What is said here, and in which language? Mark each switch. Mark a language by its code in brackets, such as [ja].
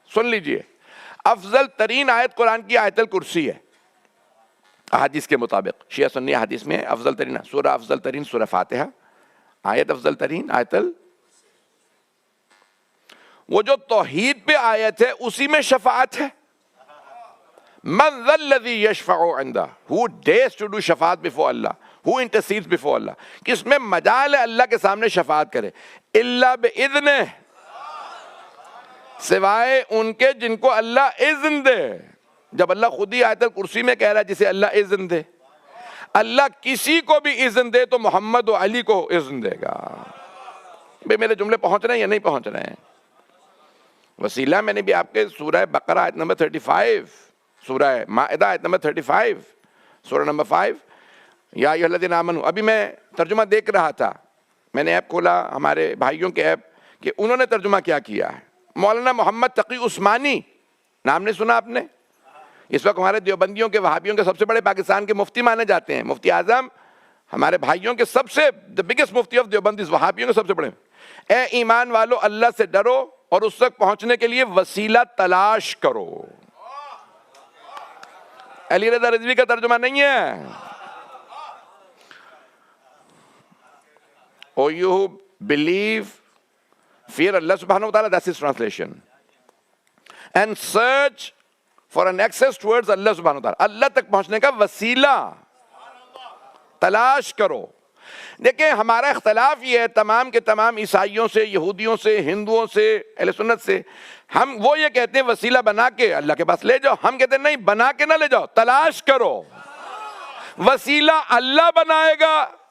[ur] سن لیجئے، افضل ترین آیت قرآن کی آیت الکرسی ہے احادیث کے مطابق. شیعہ سنی حدیث میں افضل ترین سورہ، افضل ترین سورہ فاتحہ. آیت افضل ترین آیت وہ جو توحید پہ آیت ہے اسی میں شفاعت ہے. [ar] من ذا الذی یشفع عنده, [en] who dares to do شفاعت before Allah, who intercedes before Allah. [ur] کس میں مجال ہے اللہ کے سامنے شفاعت کرے؟ [ar] الا باذنہ، [ur] سوائے ان کے جن کو اللہ اذن دے. جب اللہ خود ہی آیت الکرسی میں کہہ رہا ہے جسے اللہ اذن دے. اللہ کسی کو بھی اذن دے تو محمد و علی کو اذن دے گا. بھئی میرے جملے پہنچ رہے ہیں یا نہیں پہنچ رہے ہیں؟ وسیلہ میں نے بھی آپ کے سورہ بقرہ آیت نمبر 35، سورہ مائدہ آیت نمبر 35، سورہ نمبر 5، [ar] یا ایھا الذین آمنوا. [ur] ابھی میں ترجمہ دیکھ رہا تھا، میں نے ایپ کھولا ہمارے بھائیوں کے ایپ، کہ انہوں نے ترجمہ کیا کیا ہے. مولانا محمد تقی عثمانی، نام نہیں سنا آپ نے؟ اس وقت ہمارے دیوبندیوں کے، وہابیوں کے سب سے بڑے پاکستان کے مفتی مانے جاتے ہیں. مفتی اعظم ہمارے بھائیوں کے سب سے [en] the biggest [ur] مفتی آف دیوبندیز، وہابیوں کے سب سے بڑے. اے ایمان والو، اللہ سے ڈرو اور اس تک پہنچنے کے لیے وسیلہ تلاش کرو. علی رضا رضوی کا ترجمہ نہیں ہے. [en] Oh, you believe, fear Allah subhanahu wa ta'ala, that's his translation. And search for an access towards Allah subhanahu wa ta'ala. [ur] اللہ تک پہنچنے کا وسیلہ تلاش کرو. دیکھیں ہمارا اختلاف یہ ہے تمام کے تمام عیسائیوں سے، یہودیوں سے، ہندوؤں سے، اہل سنت سے، ہم وہ یہ کہتے ہیں وسیلہ بنا کے اللہ کے پاس لے جاؤ، ہم کہتے ہیں نہیں، بنا کے نہ لے جاؤ، تلاش کرو، وسیلہ اللہ بنائے گا،